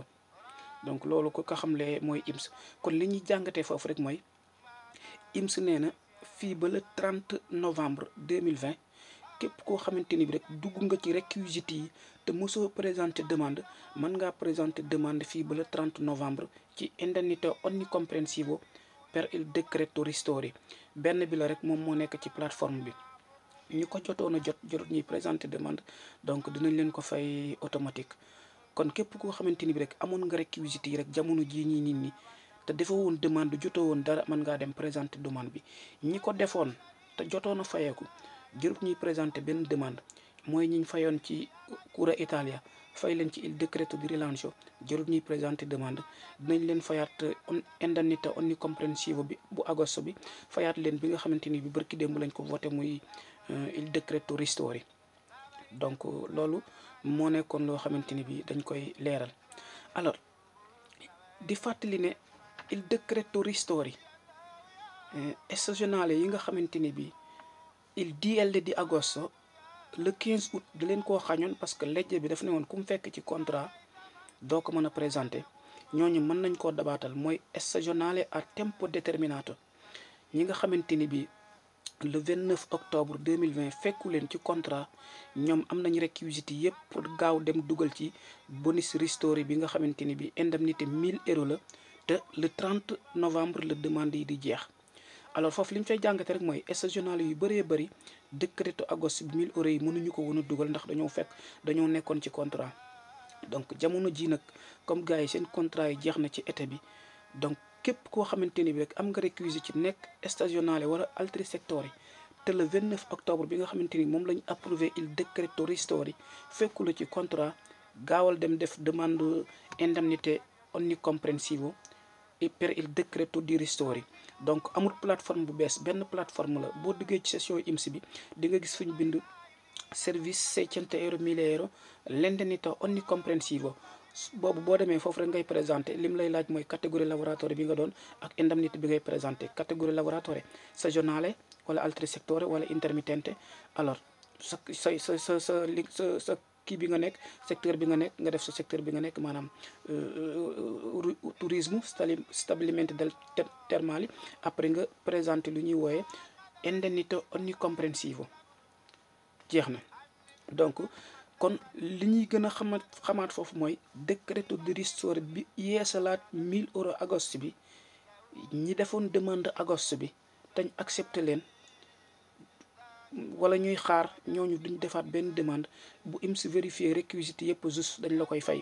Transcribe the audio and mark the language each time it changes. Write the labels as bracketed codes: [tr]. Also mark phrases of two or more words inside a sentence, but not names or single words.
[wo] donc loolu ko xamle mooy IMS. kon li ñuy jàngatee foofu rek mooy IMS nee na fii ba [fr] le 30 novembre 2020 [wo] képp koo xamante ni bi rek dugg nga ci réquisites yi te mosoo [fr] présenter demande [wo] mën ngaa [fr] présenter demande [wo] fii ba [fr] le 30 novembre [wo] ci [it] indennità onnicomprensivo per il decreto ristori. [wo] benn bi la rek moom moo nekk ci plateforme bi. ñu ko jotoon a jot ñuy [fr] présenter demande [wo] donc dinañ leen ko fay automatique. kon képp koo xamante ni bi rek amoon nga réquisites yi rek jamono jii ñii nit ñi te defoo woon demande jotoo woon dara mën ngaa dem [fr] présenter demande [wo] bi. ñi ko defoon te jotoon a fayeeku jërut ñuy présenter benn demande mooy ñiñ fayoon ci cura Italia fay leen ci [it] il decreto di rilancio [wo] jërut ñuy [fr] présenter demande. [wo] dinañ leen fayaat [it] indennità onnicomprensivo [wo] bi bu agosto bi fayaat leen bi nga xamante ni bi barki démb lañ ko voté muy [it] il decreto ristori. [wo] donc loolu moo nekkoon loo xamante ni bi dañ koy leeral. alors di fàttali ne [it] il decreto ristori [wo] stagionale yi nga xamante ni bi [it] il DL di agosto [fr] le 15 août [wo] da leen koo xañoon [fr] parce que [wo] legge bi daf ne woon ku mu fekk ci contrat doo ko mën a présenter ñooñu mën nañ koo dabaatal mooy [it] stagionale a tempo determinato [wo] ñi nga xamante ni bi [fr] le 29 octobre 2020 [wo] fekku leen ci contrat ñoom am nañ réquisites yëpp pour gaaw dem dugal ci bonus ristori bi nga xamante ni bi indemnité 1000 euros la te [fr] le 30 novembre [wo] la demande yi di jeex. alors foofu li ñu fay jàngate rek mooy stagionale yu bëree bëri décréto agosto bi 1000 euros yi mënuñu ko woon a dugal ndax dañoo nekkoon ci contrat. donc jamono ji nag comme gars yi seen contrat yi jeex na ci été bi donc képp koo xamante ni bi rek am nga réquisition ci nekk stagionale wala [it] altri settori [wo] te [fr] le 29 octobre [wo] bi nga xamante ni moom lañ approuvé [it] il decreto ristori [wo] fekku la ci contrat gaawal dem def demande indemnité onnicomprensivo et [it] per il decreto di ristori. [wo] donc amul plateforme bu bees benn plateforme la boo duggee ci session IMSS bi di nga gis fu ñu bind service 600 euro 1000 euro [it] l'indennità onnicomprensivo [wo] boobu boo demee foofu rek ngay présenté lim lay laaj mooy catégorie lavoratore bi nga doon ak indemnité bi ngay présenté catégorie [it] lavoratore stagionale [wo] wala [it] altri settore [wo] wala intermittente. alors sa kii bi nga nekk secteur bi nga nekk nga def sa secteur bi nga nekk maanaam tourisme [it] stabilimento del termali [wo] après nga présenté lu ñuy wooye [it] indennità onnicomprensivo [wo] jeex na. donc kon li ñuy gën a xamaat foofu mooy [it] decreto di ristori [wo] bi yeesalaat 1000 euros agosto bi ñi defoon demande agosto bi tañ accepté leen wala ñuy xaar ñooñu duñ defaat benn demande bu IMSS vérifier réquisites yëpp juste dañ la koy fay.